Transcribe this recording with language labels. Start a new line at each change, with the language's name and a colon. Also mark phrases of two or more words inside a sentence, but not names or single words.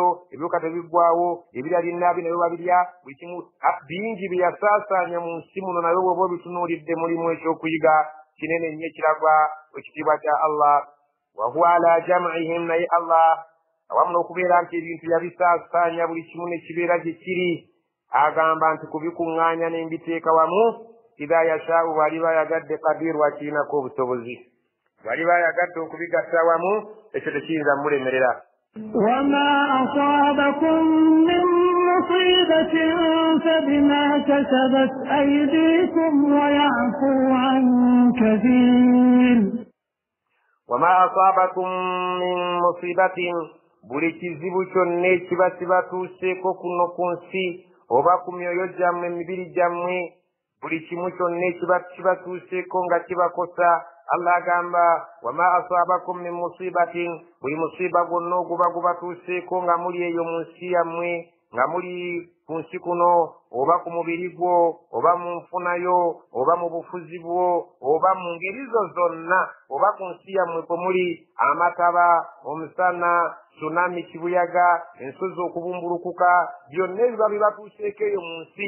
Ganda: ebiwuka tebiggwawo ebirya binnaabi nabyo babirya buli kimu bingi bye yasaasaanya mu nsi muno nabyo bw'oba obitunuulidde mulimu ekyokuyiga kinene nnyo ekiragwa ekitiibwa kya Allah
Arabic: وهو على جمعهم
Ganda: naye Allah awamu n'okubeera nti ebintu yabisaasaanya buli kimu ne kibeera gye kiri agamba nti kubikuŋŋaanya ne mbiteeka wamu
Arabic: إذا يشاء
Ganda: bw'aliba ayagadde qadiru akirinako obusobozi bw'aliba ayagadde okubigatta wamu ekyo tekiyinza mulemerera.
Arabic: وما أصابكم من مصيبة فبما كسبت أيديكم ويعفو عن كثير. وما أصابكم من مصيبة
Ganda: buli kizibu kyonna ekiba kibatuuseeko kuno ku nsi oba ku myoyo gyammwe emibiri gyammwe buli kimu kyonna ekiba kibatuuseeko nga kibakosa Allah agamba
Arabic: وما أصابكم من مصيبة
Ganda: buli musiba gwonna oguba gubatuuseeko nga muli eyo mu nsi yammwe nga muli ku nsi kuno oba ku mubiri gwo oba mu nfunayo oba mu bufuzi bwo oba mu ngeri zo zonna oba ku nsi yammwe kwe muli amataba omusana tsunami kibuyaga ensozi okubumbulukuka byonna ebiba bibatuuseeko eyo mu nsi